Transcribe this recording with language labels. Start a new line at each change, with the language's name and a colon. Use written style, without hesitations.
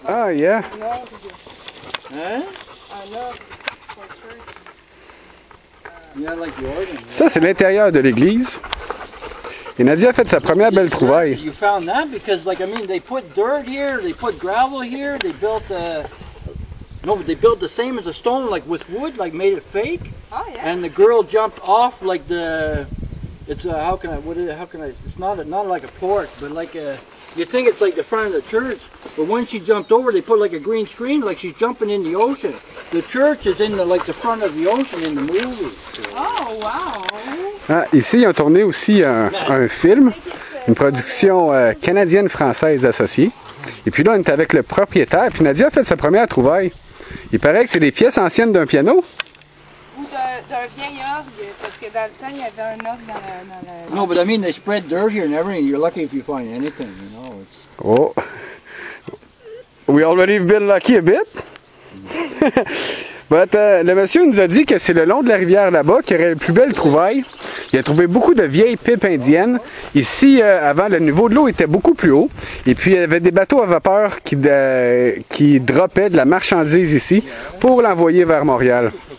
English: yeah. Hein? Yeah, like the organ.
French: Ça, c'est l'intérieur de l'église. Et Nadia a fait sa première belle trouvaille.
English: You found that because, like, I mean, they put dirt here, they put gravel here, they built no, but they built the same as a stone, like with wood, like made it fake. Oh, yeah. And the girl jumped off like the. It's how can I? What is it? How can I? It's not like a porch, but like a. You think it's like the front of the church, but when she jumped over, they put like a green screen, like she's jumping in the ocean. The church is in the the front of the ocean in the movie. Oh, wow.
French: Ah, ici, ils ont tourné aussi un film, une production canadienne-française associée. Et puis là, on est avec le propriétaire. Puis Nadia a fait sa première trouvaille. Il paraît que c'est des pièces anciennes d'un piano. Ou d'un vieil orgue, parce que dans le temps, il y avait un orgue dans la...
English: No, but I mean, they spread dirt here and everything. You're lucky if you find anything, you know. It's... Oh. We already been lucky a bit.
French: But, le monsieur nous a dit que c'est le long de la rivière là-bas qu'il y aurait les plus belles trouvailles. Il a trouvé beaucoup de vieilles pipes indiennes. Ici, avant, le niveau de l'eau était beaucoup plus haut. Et puis, il y avait des bateaux à vapeur qui droppaient de la marchandise ici pour l'envoyer vers Montréal.